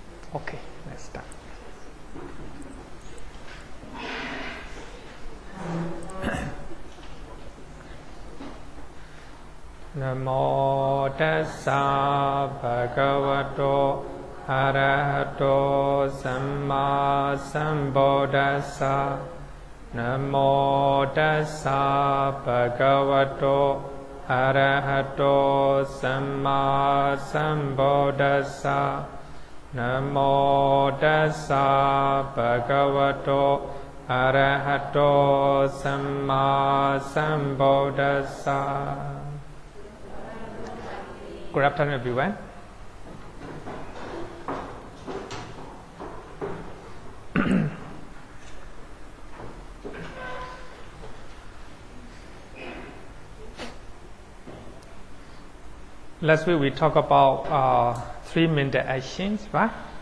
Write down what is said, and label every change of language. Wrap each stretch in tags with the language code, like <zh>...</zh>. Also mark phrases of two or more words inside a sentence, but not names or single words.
<en>Okay, let's start.</en> <pi>Namo tassa bhagavato arahato samma sambuddhassa. Namo tassa bhagavato arahato samma sambuddhassa. Namo tassa bhagavato arahato samma sambuddhassa.</pi> <en>Good afternoon, everyone. Last week we talked about 3 mental actions, right?</en>